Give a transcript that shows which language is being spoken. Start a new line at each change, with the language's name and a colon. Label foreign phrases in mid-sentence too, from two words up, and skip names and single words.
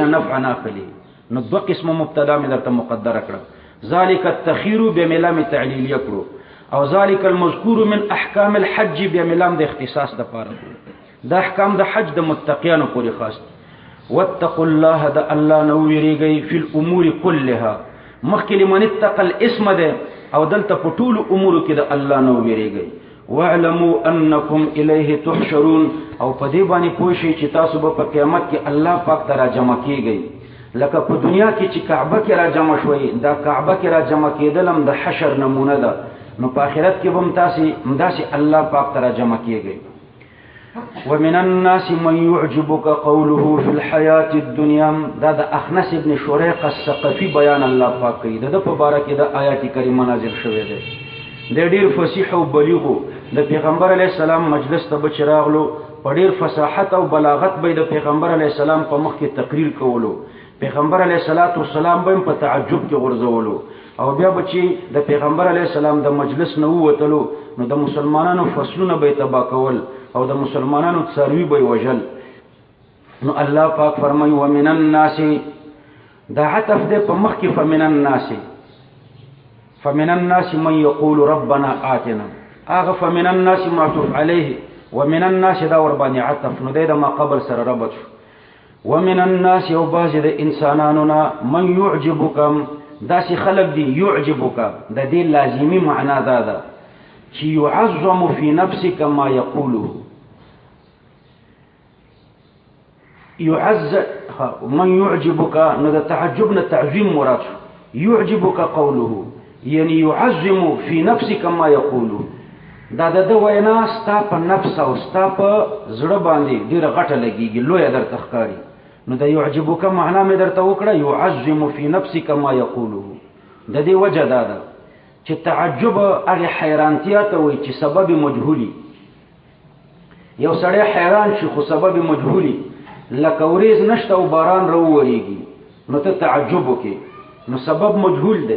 Pashto: نفع نه اخلي نو دوه قسمه مبتدا مې درته مقدره کړه
Arabic: ذالک التخیر بملام تعلیل
Pashto: یکړو او
Arabic: ذالک المذکور من احکام الحج بملام
Pashto: د اختصاص د پاره دا احکام د حج د متقیانو پوری خاص دي
Arabic: واتقوا الله
Pashto: د الله نو ویریږي
Arabic: فی الامور كلها
Pashto: مخکې
Arabic: لمن اتقى
Pashto: الاسم ده او دلته په ټول امور کې د الله نو ویریږي
Arabic: واعلموا انکم الیه تحشرون
Pashto: او په دې باندې پوه شئ چې تاسو به په قیامت کې الله پاک ته را جمع کیږئ لکه په دنیا کې چې کعبه کې را جمع شوي دا کعبه کې را جمع کېدل هم د حشر نمونه ده نو په آخرت کې به همداسې الله پاک ته جمع کېږي.
Arabic: ومن الناس من يعجبك قوله في الحياة الدنيا،
Pashto: دا د اخنس ابن شریق الثقفي بیان الله پاک کوي. د په باره کې د آیات کریمه نازل شوی دی. د ډیر فصیح او بلیغ د پیغمبر
Arabic: علی السلام
Pashto: مجلس ته به چراغلو، په ډیر فصاحت او بلاغت به د پیغمبر
Arabic: علی السلام
Pashto: په مخ کې تقریر کولو. پیغمبر
Arabic: علیه السلام
Pashto: به په تعجب کې غورځولو، او بیا به چې د پیغمبر
Arabic: علیه السلام
Pashto: د مجلس نه ووتلو نو د مسلمانانو فصلونه به تباه کول او د مسلمانانو څاروي به وژل. نو الله پاک فرمایي
Arabic: ومن الناس،
Pashto: دا عطف دی په مخ کې
Arabic: فمن الناس من يقول ربنا آتنا،
Pashto: هغه
Arabic: فمن الناس معطوف علیه، ومن الناس
Pashto: دا ور باندې عطف، نو دی د ما قبل سره ربط شو.
Arabic: ومن الناس
Pashto: یو بعض د انسانانو نه
Arabic: من يعجبك،
Pashto: داسې خلق دي يعجبك د دې لازمي معنا دا ده چې
Arabic: يعظم في نفسك ما يقوله. من يعجبك
Pashto: نو د تعجب نه تعظیم مراد شو.
Arabic: يعجبك قوله یعنی يعظم في نفسك ما يقوله،
Pashto: دا د وینا ستا په نفس او ستا په زړه باندې ډیره غټه لګیږي، لویه درته ښکاري. نو د يعجبك معنا مې درته وکړه
Arabic: يعظم في نفسك ما يقوله.
Pashto: د دې وجه دا ده چې تعجب هغه حیرانتیا ته وایي چې سبب مجهولي. یو سړی حیران شي خو سبب مجهولي، لکه وریځ نشته او باران راوورېږي نو ته تعجب وکې، نو سبب مجهول دی.